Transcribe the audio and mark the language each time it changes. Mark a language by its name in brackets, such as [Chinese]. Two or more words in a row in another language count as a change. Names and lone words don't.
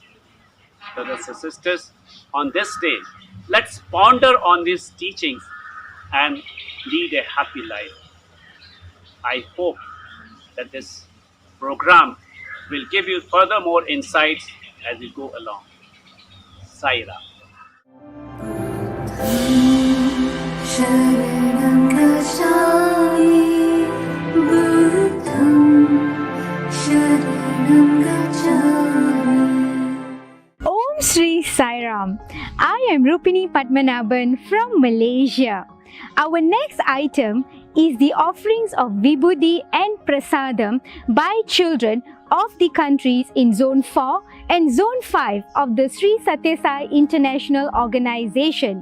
[English] Brothers and sisters, on this day, let's ponder on these teachings and lead a happy life. I hope that this program will give you further more insights as we go along. Sai Ram. [Pali] Sharanam gacchami, Buddham Sharanam gacchami. [English] Om Shri Sai Ram. I am Rupini Padmanabhan from Malaysia. Our next item is the offerings of Vibhuti and Prasadam by children of the countries in Zone 4 and Zone 5 of the Sri Sathya Sai International Organization.